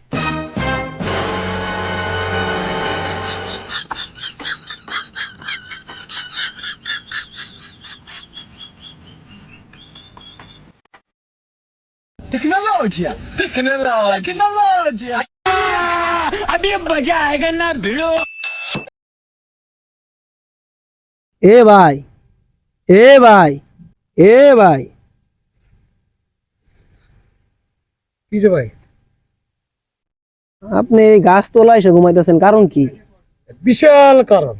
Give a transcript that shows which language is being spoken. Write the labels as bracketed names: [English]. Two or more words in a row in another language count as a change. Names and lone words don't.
[Portuguese] Tecnologia, tecnologia. [Hindi] अभी मजा आएगा ना भिड़ो। [Bangla] এ ভাই, এ ভাই, এ ভাই, কি রে ভাই? আপনি এই গাছ তোলা এসে ঘুমাইতেছেন, কারণ কি? বিশাল কারণ।